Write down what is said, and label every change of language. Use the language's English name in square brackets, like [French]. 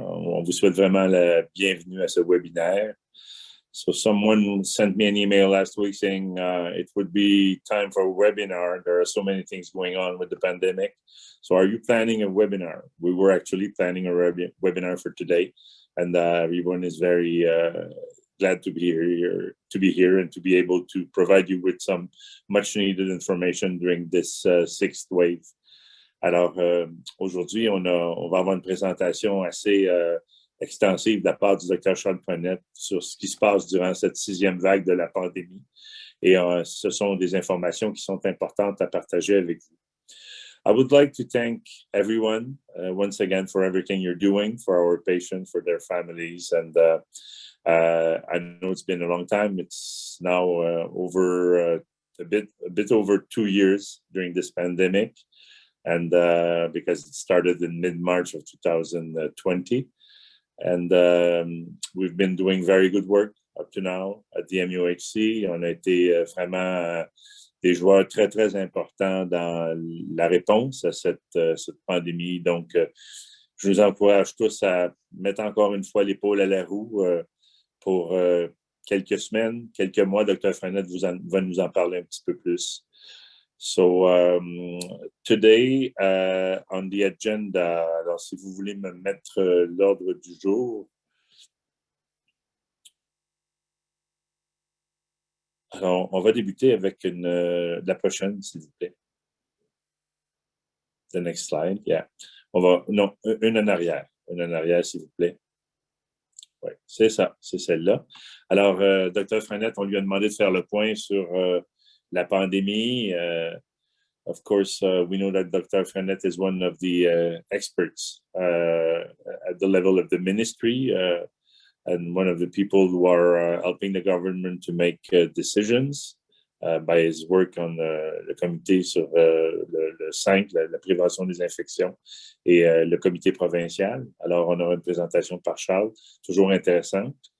[French] On vous souhaite vraiment la bienvenue à ce webinaire. [English] So someone sent me an email last week saying it would be time for a webinar. There are so many things going on with the pandemic. So are you planning a webinar? We were actually planning a webinar for today, and everyone is very glad to be here and to be able to provide you with some much needed information during this sixth wave. [French] Alors, aujourd'hui, on va avoir une présentation assez extensive de la part du Dr. Charles Poinet sur ce qui se passe durant cette sixième vague de la pandémie. Et ce sont des informations qui sont importantes à partager avec vous. [English] I would like to thank everyone once again for everything you're doing for our patients, for their families, and I know it's been a long time. It's now over a bit over 2 years during this pandemic, and because it started in mid-March of 2020, and we've been doing very good work up to now at the MUHC. [French] On a été vraiment des joueurs très, très importants dans la réponse à cette pandémie. Donc, je vous encourage tous à mettre encore une fois l'épaule à la roue pour quelques semaines, quelques mois. Dr. Frenette va nous en parler un petit peu plus. [English] So, today, on the agenda, [French] alors si vous voulez me mettre l'ordre du jour. Alors, on va débuter avec la prochaine, s'il vous plaît. [English] The next slide, yeah. [French] Non, une en arrière, s'il vous plaît. Oui, c'est ça, c'est celle-là. Alors, Dr. Frenette, on lui a demandé de faire le point sur la pandémie. [English] Of course, we know that Dr. Frenette is one of the experts at the level of the ministry and one of the people who are helping the government to make decisions by his work on [French] le comité sur le 5, la prévention des infections, et le comité provincial. Alors, on aura une présentation par Charles, toujours intéressante.